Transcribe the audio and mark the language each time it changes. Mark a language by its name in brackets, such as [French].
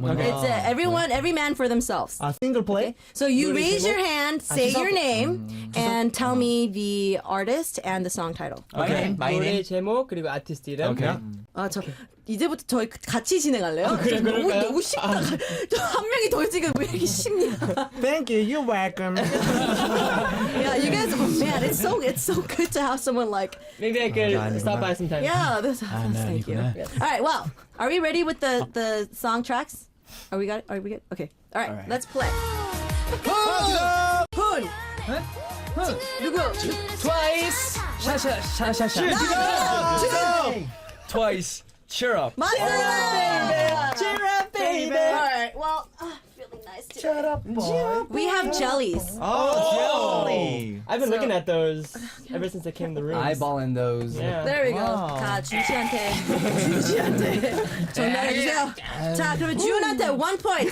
[English] It's every man for themselves. Single play. So you raise your hand, say your name, and tell me the artist and the song title. Okay. My [Korean] 노래 [English] name. [Korean] 제목 그리고 아티스트 이름. [English] Okay. [Korean] 저 이제부터 저희 같이 진행할래요? 너무 쉽다. 한 명이 더 지금 왜 이렇게 쉽냐? [English] Thank you. You're welcome. Yeah, you guys, man, it's so good to have someone like. Maybe I could stop by sometime. Yeah, thank you. All right, well, are we ready with the song tracks? Are we good? Okay. All right, let's play. [Korean] Hun. 누구? Twice. 샤샤샤샤샤. [English] Twice. Cheer up. [Korean] 맞습니다. [English] Cheer up, baby. All right, well, feeling nice today. Shut up, boy. We have jellies. Jelly. I've been looking at those ever since I came in the room. Eyeballing those. Yeah. There we go. [Korean] 자, 주지한테 전달해 주세요. 자, 그러면 주은한테 1 point.